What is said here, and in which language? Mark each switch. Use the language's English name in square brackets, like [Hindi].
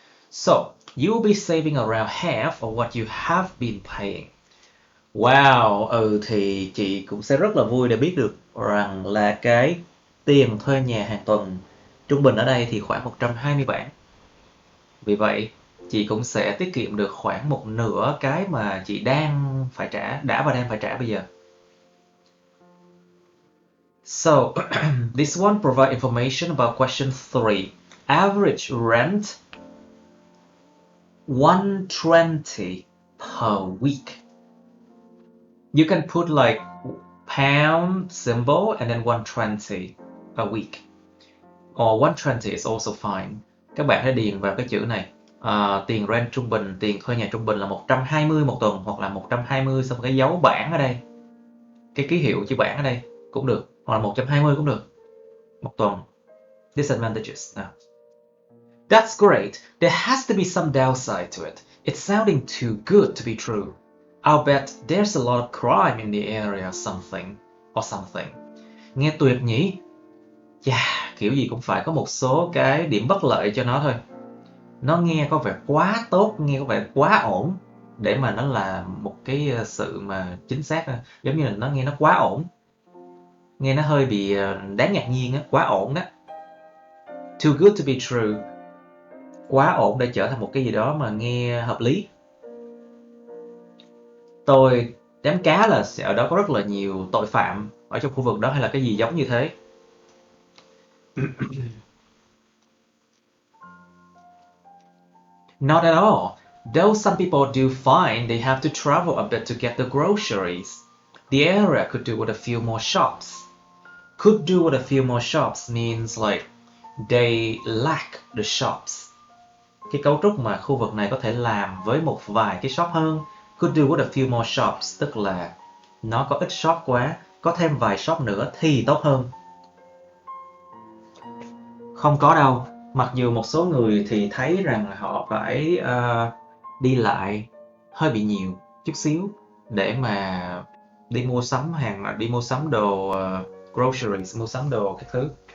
[English] So, you'll be saving around half of what you have been paying. [Vietnamese] Wow, thì chị cũng sẽ rất là vui để biết được rằng là cái tiền thuê nhà hàng tuần trung bình ở đây thì khoảng 120 bảng. Vì vậy, chị cũng sẽ tiết kiệm được khoảng một nửa cái mà chị đang phải trả bây giờ. [English] So, this one provides information about question 3. Average rent 120 per week. You can put like pound symbol and then 120 a week. Or 120 is also fine. [Vietnamese] Các bạn hãy điền vào cái chữ này. Tiền rent trung bình, tiền thuê nhà trung bình là 120 một tuần, hoặc là 120 xong cái dấu bảng ở đây. Cái ký hiệu chữ bảng ở đây cũng được, hoặc là 120 cũng được. Một tuần. [English] Disadvantages. [Vietnamese] Nào. [English] That's great. There has to be some downside to it. It's sounding too good to be true. I'll bet there's a lot of crime in the area or something. [Vietnamese] Nghe tuyệt nhỉ? Kiểu gì cũng phải có một số cái điểm bất lợi cho nó thôi. Nó nghe có vẻ quá tốt, nghe có vẻ quá ổn để mà nó là một cái sự mà chính xác. Giống như là nó nghe nó quá ổn. Nghe nó hơi bị đáng ngạc nhiên á, quá ổn đó. [English] Too good to be true. [Vietnamese] Quá ổn để trở thành một cái gì đó mà nghe hợp lý. Tôi dám cá là ở đó có rất là nhiều tội phạm ở trong khu vực đó, hay là cái gì giống như thế. [English] Not at all. Though some people do find they have to travel a bit to get the groceries. The area could do with a few more shops. Could do with a few more shops means like they lack the shops. [Vietnamese] Cái cấu trúc mà khu vực này có thể làm với một vài cái shop hơn. [English] Could do with a few more shops, [Vietnamese] tức là nó có ít shop quá, có thêm vài shop nữa thì tốt hơn. Không có đâu. Mặc dù một số người thì thấy rằng là họ phải đi lại hơi bị nhiều chút xíu để mà đi mua sắm đồ groceries, mua sắm đồ các thứ.